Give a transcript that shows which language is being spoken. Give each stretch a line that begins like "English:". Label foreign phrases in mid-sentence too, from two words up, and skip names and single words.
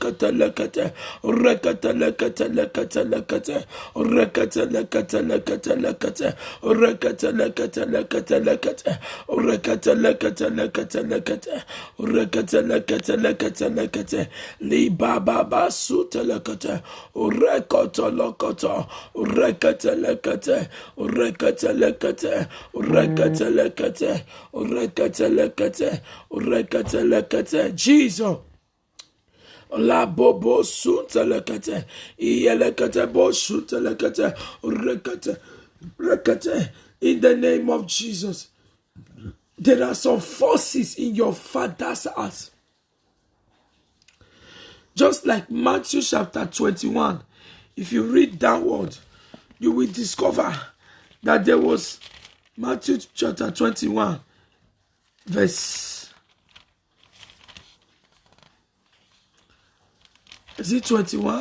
English: li baba sute lekete Koto lokoto, rekete lekete, Jesus. La bobo sunta lekete, yelekete bo sunta lekete, rekete. In the name of Jesus, there are some forces in your father's house. Just like Matthew chapter 21, if you read downward, you will discover that there was Matthew chapter 21, verse, is it 21?